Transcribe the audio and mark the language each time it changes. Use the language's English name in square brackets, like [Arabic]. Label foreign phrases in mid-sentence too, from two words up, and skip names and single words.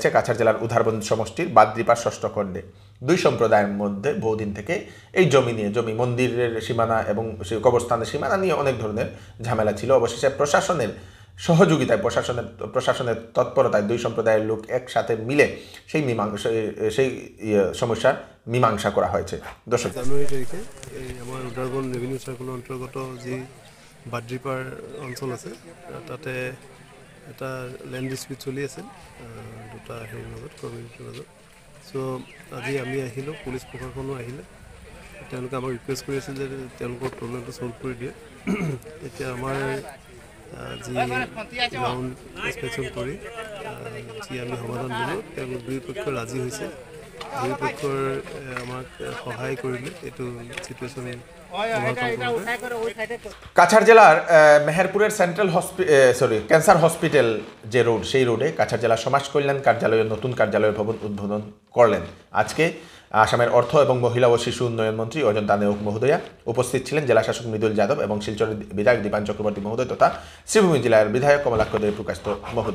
[Bangla] কাছাড় জেলার উধারবন সমষ্টির বাদ্রিপাড় 6ষ্ঠ খণ্ডে 2 সম্প্রদায়ের মধ্যে বহুদিন থেকে এই জমি মন্দিরের সীমানা এবং সেই কবরস্থানের সীমানা নিয়ে অনেক ধরনের ঝামেলা ছিল। অবশেষে প্রশাসনের সহযোগিতায়, প্রশাসনের তৎপরতায় 2 সম্প্রদায়ের লোক একসাথে মিলে সেই সমস্যার মীমাংসা করা হয়েছে। দর্শক, [Assamese] জানুৱাৰী তাৰিখে আমাৰ উদাৰবন [English] revenue circle [Assamese] অন্তৰ্গত যি বাদ্ৰিপাৰ অঞ্চল আছে তাতে এটা [English] land dispute [Assamese] চলি আছিল দুটা মাজত, কমিউনিটিৰ মাজত। চ' আজি আমি আহিলোঁ, পুলিচ প্ৰশাসনো আহিলে। তেওঁলোকে আমাক ৰিকুৱেষ্ট কৰি আছিল যে তেওঁলোকৰ [English] problem solve [Assamese] কৰি দিয়ে। এতিয়া আমাৰ যি [English] ground inspection [Assamese] কৰি যি আমি সমাধান দিলোঁ, তেওঁলোক দুই পক্ষ ৰাজি হৈছে। দুই পক্ষৰ আমাক সহায় কৰিলে এইটো চিটুৱেশ্যন [Bangla] কাছাড় জেলার মেহেরপুরের সেন্ট্রাল ক্যান্সার হসপিটাল যে রোড, সেই রোডে কাছাড় জেলা সমাজ কল্যাণ কার্যালয়ের নতুন কার্যালয় ভবন উদ্বোধন করলেন আজকে আসামের অর্থ এবং মহিলা ও শিশু উন্নয়ন মন্ত্রী অজন্তা নেওগ মহোদয়া। উপস্থিত ছিলেন জেলা শাসক মৃদুল যাদব এবং শিলচরের বিধায়ক দীপান চক্রবর্তী মহোদয় তথা শ্রীভূমি জেলার বিধায়ক কমলাক্ষ দেব প্রকাশ মহোদয়।